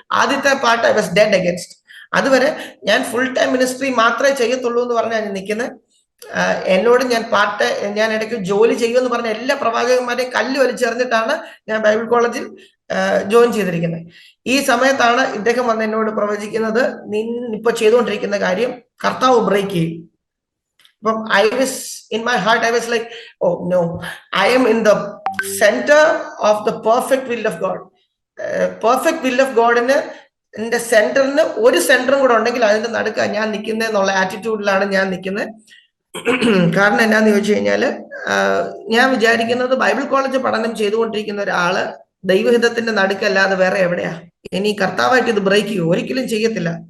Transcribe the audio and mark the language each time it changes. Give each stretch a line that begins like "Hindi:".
Malayalam: ആദ്യത്തെ part
English: I was dead against.
Malayalam: അതുവരെ ഞാൻ ഫുൾ ടൈം മിനിസ്ട്രി മാത്രമേ ചെയ്യത്തുള്ളൂ എന്ന് പറഞ്ഞാൽ ഞാൻ നിൽക്കുന്നത്. എന്നോട് ഞാൻ ഇടയ്ക്ക് ജോലി ചെയ്യുമെന്ന് പറഞ്ഞ എല്ലാ പ്രവാചകന്മാരെയും കല്ല് വലിച്ചെറിഞ്ഞിട്ടാണ് ഞാൻ ബൈബിൾ കോളേജിൽ ജോയിൻ ചെയ്തിരിക്കുന്നത്. ഈ സമയത്താണ് ഇദ്ദേഹം വന്ന് എന്നോട് പ്രവചിക്കുന്നത്, ഇപ്പൊ ചെയ്തുകൊണ്ടിരിക്കുന്ന കാര്യം കർത്താവ് ബ്രേക്ക് ചെയ്യും. അപ്പം
English: in my heart I was like, oh no, I am in the center of the perfect will of God. Perfect will of God
Malayalam: എന്റെ സെന്ററിന് ഒരു സെന്ററും കൂടെ ഉണ്ടെങ്കിൽ അതിന്റെ നടുക്ക ഞാൻ നിൽക്കുന്നത് എന്നുള്ള ആറ്റിറ്റ്യൂഡിലാണ് ഞാൻ നിൽക്കുന്നത്. കാരണം എന്നാന്ന് ചോദിച്ചു കഴിഞ്ഞാല് ഞാൻ വിചാരിക്കുന്നത് ബൈബിൾ കോളേജ് പഠനം ചെയ്തുകൊണ്ടിരിക്കുന്ന ഒരാള് ദൈവഹിതത്തിന്റെ നടുക്കല്ലാതെ വേറെ എവിടെയാ ഇനി കർത്താവായിട്ട് ഇത് ബ്രേക്ക് ചെയ്യും? ഒരിക്കലും ചെയ്യത്തില്ല.